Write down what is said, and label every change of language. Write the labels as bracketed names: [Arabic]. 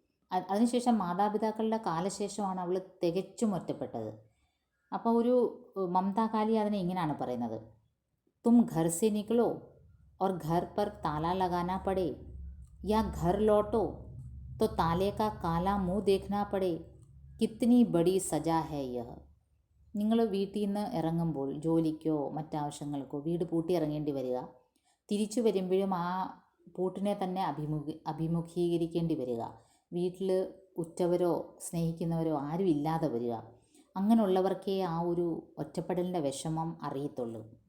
[Malayalam] അതിനുശേഷം മാതാപിതാക്കളുടെ കാലശേഷമാണ് അവൾ തികച്ചും ഒറ്റപ്പെട്ടത്. അപ്പോൾ ഒരു മമതാ കാലി അതിനെ ഇങ്ങനെയാണ് പറയുന്നത്, [Hindi] തും ഘർ സെ നിക്ലോ और घर पर ताला लगाना पड़े या घर लौटो तो ताले का काला मुंह देखना पड़े, कितनी बड़ी सजा है यह. [Malayalam] നിങ്ങൾ വീട്ടിൽ നിന്ന് ഇറങ്ങുമ്പോൾ ജോലിക്കോ മറ്റാവശ്യങ്ങൾക്കോ വീട് പൂട്ടി ഇറങ്ങേണ്ടി വരിക, തിരിച്ചു വരുമ്പോഴും ആ പൂട്ടിനെ തന്നെ അഭിമുഖീകരിക്കേണ്ടി വരിക, വീട്ടിൽ ഉറ്റവരോ സ്നേഹിക്കുന്നവരോ ആരും ഇല്ലാതെ വരിക, അങ്ങനെയുള്ളവർക്കേ ആ ഒരു ഒറ്റപ്പെടലിൻ്റെ വിഷമം അറിയത്തുള്ളൂ.